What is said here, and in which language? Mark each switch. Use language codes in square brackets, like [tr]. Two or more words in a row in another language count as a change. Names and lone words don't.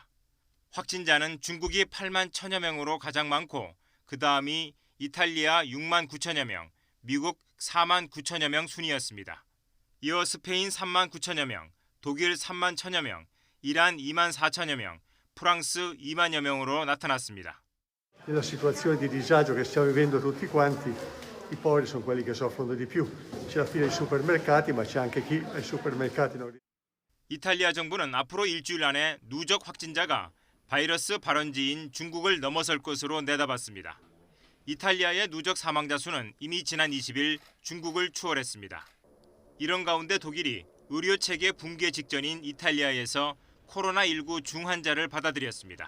[ko] 확진자는 중국이 8만 1,000여 명으로 가장 많고 그 다음이 이탈리아 6만 9천여 명, 미국 4만 9천여 명 순이었습니다. 이어 스페인 3만 9천여 명, 독일 3만 1,000여 명, 이란 2만 4천여 명, 프랑스 2만여 명으로 나타났습니다. [it] Nella situazione di disagio che stiamo vivendo tutti quanti, i poveri sono quelli che soffrono di più. C'è la fila ai supermercati, ma c'è anche chi ai supermercati non. [ko] 이탈리아 정부는 앞으로 일주일 안에 누적 확진자가 바이러스 발원지인 중국을 넘어설 것으로 내다봤습니다. 이탈리아의 누적 사망자 수는 이미 지난 20일 중국을 추월했습니다. 이런 가운데 독일이 의료체계 붕괴 직전인 이탈리아에서 코로나19 중환자를 받아들였습니다.